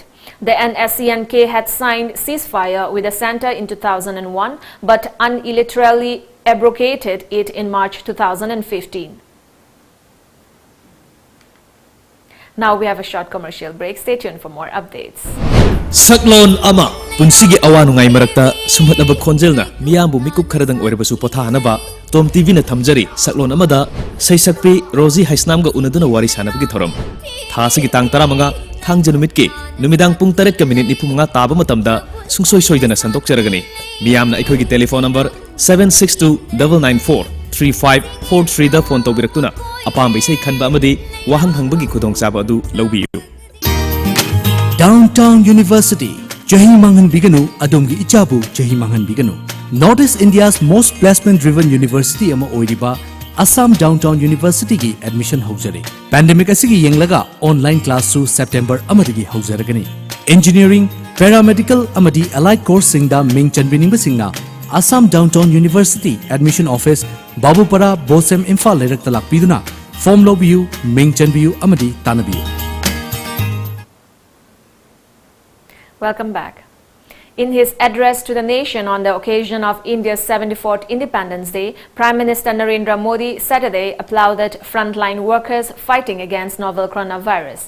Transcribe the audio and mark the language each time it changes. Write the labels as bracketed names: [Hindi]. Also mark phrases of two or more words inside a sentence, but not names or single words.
[English] The NSCN-K had signed ceasefire with the center in 2001 but unilaterally abrogated it in March 2015. Now we have a short commercial break. Stay tuned for more updates. [Manipuri] Saklon ama punsigi awanu ngai marakta sumhatnaba khonjelna miyambu mikup kharadang oirebasu pothanaba Tom TV na thamjari saklon amada saisakpi Rosie Haisnamga unaduna wari sanabgi thoram thasigi tang 15 thangja numitki numidang pung 3 minute 45 taba matamda sungsoi soidana sandokjaragani miyamna aikhogi [English] telephone number [Manipuri] 7629943543 da phone tawbiraktuna apamba isai khanba amadi wahang hangbagi khudong chaba adu lawbiyu. Downtown University Jahi Mangan Biganu Adongi Ichabu Jahi Mangan Biganu [English] Northeast India's most placement driven university [Manipuri] ama oiriba Assam Downtown University ki admission haujare. Pandemic asigi yenglaga [English] online class [Manipuri] su September amadigi haujaragani. Engineering, paramedical amadi [English] allied course [Manipuri] singda ming chanbininga singna Assam Downtown University Admission Office Babupara Bosem Imphal Lerakta lakpiduna form lobiyu ming chanbiyu amadi tanabiyu. [English] Welcome back. In his address to the nation on the occasion of India's 74th Independence Day, Prime Minister Narendra Modi Saturday applauded frontline workers fighting against novel coronavirus.